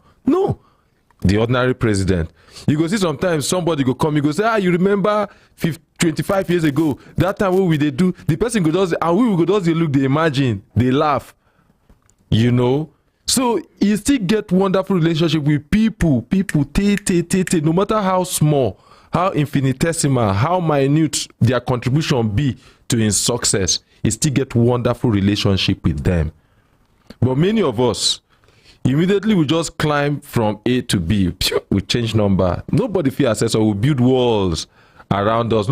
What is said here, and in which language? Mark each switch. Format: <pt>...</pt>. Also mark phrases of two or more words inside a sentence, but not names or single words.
<pcm>No, the ordinary president. You go see sometimes somebody go come, you go say, you remember 25 years ago, that time wey we dey do, the person go just, and we go just dey look, dey imagine, dey laugh, you know. So you still get wonderful relationship with people no matter how small, how infinitesimal, how minute their contribution be to his success, you still get wonderful relationship with them. But many of us, immediately we just climb from A to B, we change number. Nobody fit access, or we build walls around us.</pcm>